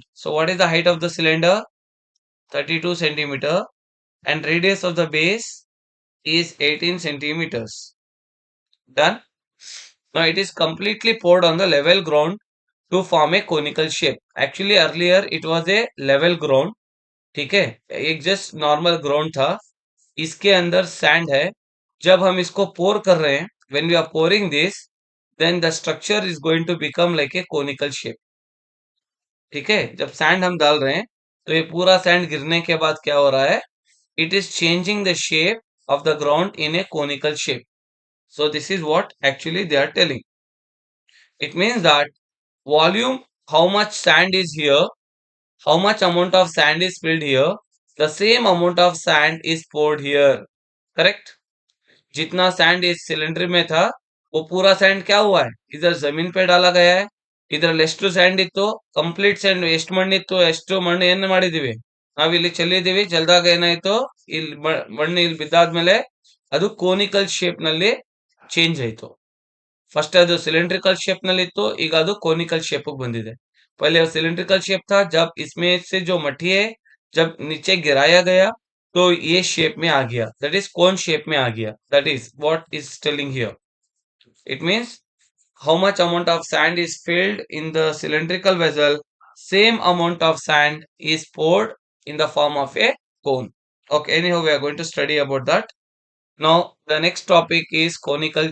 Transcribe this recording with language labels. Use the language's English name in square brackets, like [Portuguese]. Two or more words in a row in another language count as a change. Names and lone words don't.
[English] So what is the height of the cylinder? 32 centimeter and radius of the base is 18 centimeters. Done. Now it is completely poured on the level ground to form a conical shape. Actually earlier it was a level ground. [Hindi] ठीक है, एक [English] just normal ground [Hindi] था, इसके अंदर सैंड है. जब हम इसको पोर कर रहे हैं, [English] when we are pouring this, then the structure is going to become like a conical shape. [Hindi] ठीक है, जब सैंड हम डाल रहे हैं तो ये पूरा सैंड गिरने के बाद क्या हो रहा है, [English] it is changing the shape of the ground in a conical shape. So this is what actually they are telling. It means that volume, how much sand is here, how much amount of sand is filled here, the same amount of sand is poured here. Correct? [Hindi] जितना सैंड इस सिलेंडर में था वो पूरा सैंड क्या हुआ है, इधर जमीन पे डाला गया है. [Kannada] ಇದರಲ್ಲಿ ಎಷ್ಟು ಸ್ಯಾಂಡ್ ಇತ್ತು, [English] complete sand [Kannada] ಎಷ್ಟು ಮಣ್ಣಿತ್ತು, ಎಷ್ಟು ಮಣ್ಣು ಏನು ಮಾಡಿದೀವಿ, ನಾವಿಲ್ಲಿ ಚೆಲ್ಲಿದೀವಿ, ಚೆಲ್ದಾಗ ಏನಾಯ್ತು, ಇಲ್ಲಿ ಮಣ್ಣು ಇಲ್ಲಿ ಬಿದ್ದಾದ್ಮೇಲೆ ಅದು [English] conical shape [Kannada] ನಲ್ಲಿ ಚೇಂಜ್ ಆಯ್ತು. फर्स्ट ಅದು [English] cylindrical shape [Kannada] ನಲ್ಲಿ ಇತ್ತು, ಈಗ ಅದು [English] conical shape [Kannada] ಬಂದಿದೆ. [Hindi] पहले [English] cylindrical shape [Hindi] था, जब इसमें से जो मट्टी है जब नीचे गिराया गया तो ये शेप में आ गया, [English] that is cone shape [Hindi] में आ गया. [English] that is what is telling here. it means how much amount of sand is filled in the cylindrical vessel, same amount of sand is poured in the form of a cone. Okay, anyhow we are going to study about that. Now the next topic is conical.